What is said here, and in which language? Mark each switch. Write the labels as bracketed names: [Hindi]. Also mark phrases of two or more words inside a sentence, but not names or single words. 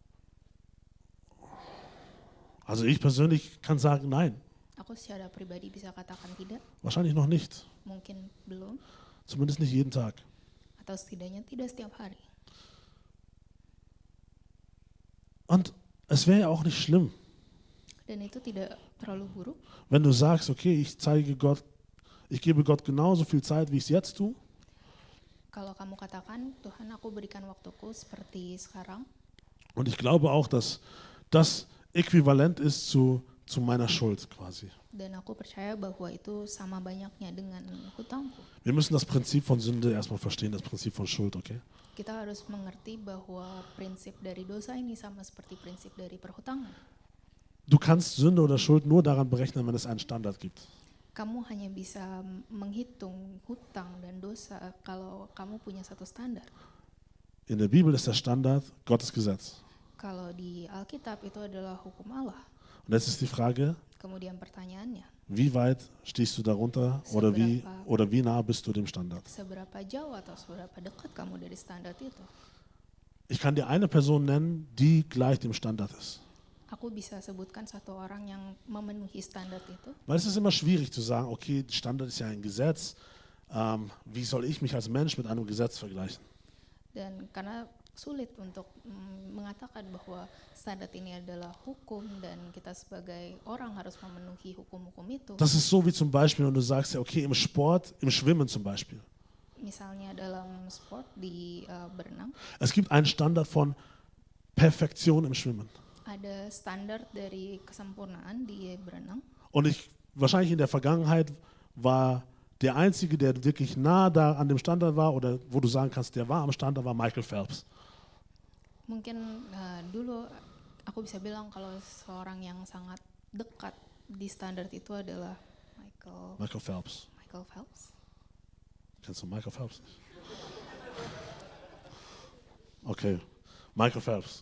[German] Also ich persönlich kann sagen, nein, [Indonesian] Aku secara pribadi bisa katakan tidak, [German] wahrscheinlich noch nicht. [Indonesian] mungkin belum, [German] Zumindest nicht jeden Tag. [Indonesian] atau setidaknya tidak setiap hari. [German] Und es wäre ja auch nicht schlimm, [Indonesian] Dan itu tidak terlalu buruk [German] wenn du sagst, okay, ich gebe Gott genauso viel Zeit, wie ich es jetzt tue. [Indonesian] kalau kamu katakan, Tuhan aku berikan waktuku seperti sekarang, [German] Und ich glaube auch, dass das äquivalent ist zu meiner Schuld quasi. [Indonesian] dan aku percaya bahwa itu sama banyaknya dengan hutangku. [German] Wir müssen das Prinzip von Sünde erstmal verstehen, das Prinzip von Schuld, okay? [Indonesian] Kita harus mengerti bahwa prinsip dari dosa ini sama seperti prinsip dari perhutangan. [German] Du kannst Sünde oder Schuld nur daran berechnen, wenn es einen Standard gibt. [Indonesian] Kamu hanya bisa menghitung hutang dan dosa kalau kamu punya satu standar. [German] In der Bibel ist der Standard Gottes Gesetz. [Indonesian] Kalau di Alkitab itu adalah hukum Allah. [German] Und jetzt ist die Frage, [Indonesian] Kemudian pertanyaannya, [German] wie weit stehst du darunter oder wie nah bist du dem Standard? [Indonesian] seberapa jauh atau seberapa dekat kamu dari standar itu? [German] Ich kann dir eine Person nennen, die gleich dem Standard ist. [Indonesian] Aku bisa sebutkan satu orang yang memenuhi standar itu. [German] Weil es ist immer schwierig zu sagen, okay, Standard ist ja ein Gesetz. Wie soll ich mich als Mensch mit einem Gesetz vergleichen? [Indonesian] Dan karena sulit untuk mengatakan bahwa standar ini adalah hukum dan kita sebagai orang harus memenuhi hukum-hukum itu. [German] Das ist so wie zum Beispiel, wenn du sagst, ja, okay, im Sport, im Schwimmen zum Beispiel. [Indonesian] Misalnya dalam sport di berenang, [German] Es gibt einen Standard von Perfektion im Schwimmen. [Indonesian] ada standar dari kesempurnaan di berenang. [German] Und wahrscheinlich in der Vergangenheit war der Einzige, der wirklich nah da an dem Standard war oder wo du sagen kannst, der war am Standard, war Michael Phelps. [Indonesian] Mungkin dulu aku bisa bilang kalau seorang yang sangat dekat di standar itu adalah Michael Phelps. [German] Michael Phelps. Kennst du Michael Phelps nicht? Okay, Michael Phelps.